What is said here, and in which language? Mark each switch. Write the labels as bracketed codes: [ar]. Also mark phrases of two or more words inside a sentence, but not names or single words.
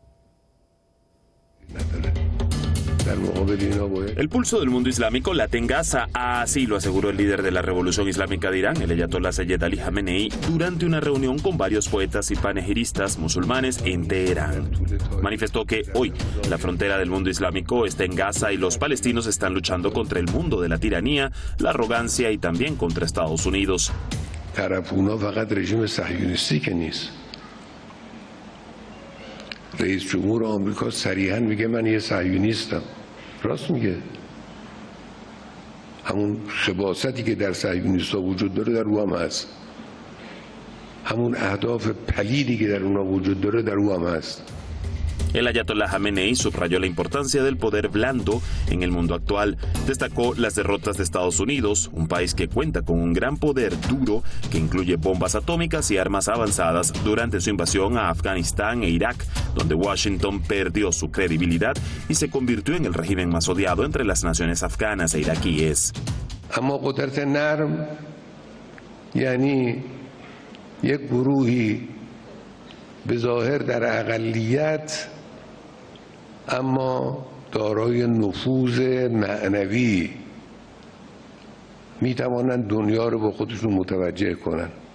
[es] El pulso del mundo islámico late en Gaza, así lo aseguró el líder de la Revolución Islámica de Irán, el ayatolá Sayyed Ali Khamenei, durante una reunión con varios poetas y panegiristas musulmanes en Teherán. Manifestó que hoy la frontera del mundo islámico está en Gaza y los palestinos están luchando contra el mundo de la tiranía, la arrogancia y también contra Estados Unidos. [fa] رئیس جمهور آمریکا صریحاً میگه من یه صهیونیستم. راست میگه. همون خباثتی که در صهیونیست‌ها وجود داره در او هم هست. همون اهداف پلیدی که در اونها وجود داره در او هم هست. [es] El ayatolá Khamenei subrayó la importancia del poder blando en el mundo actual. Destacó las derrotas de Estados Unidos, un país que cuenta con un gran poder duro que incluye bombas atómicas y armas avanzadas durante su invasión a Afganistán e Irak, donde Washington perdió su credibilidad y se convirtió en el régimen más odiado entre las naciones afganas e iraquíes. [fa] اما قدرت نرم یعنی یک گروهی به ظاهر در اقلیت اما دارای نفوذ معنوی می توانند دنیا رو با خودشون متوجه کنند.